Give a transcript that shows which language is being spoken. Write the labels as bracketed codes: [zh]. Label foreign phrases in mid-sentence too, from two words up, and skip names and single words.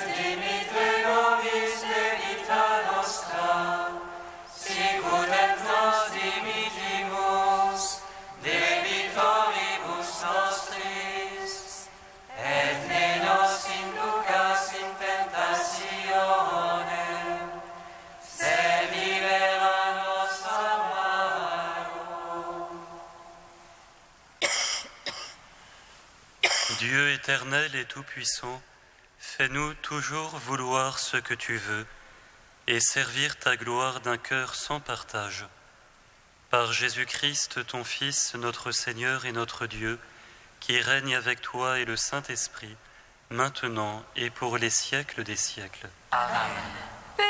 [la] dimitte nobis debita nostra, sicut et nos dimittimus debitoribus nostris, et ne nos inducas in tentationem, sed libera nos a malo. [fr] Dieu éternel et tout-puissant, fais-nous toujours vouloir ce que tu veux et servir ta gloire d'un cœur sans partage. Par Jésus-Christ, ton Fils, notre Seigneur et notre Dieu, qui règne avec toi et le Saint-Esprit, maintenant et pour les siècles des siècles.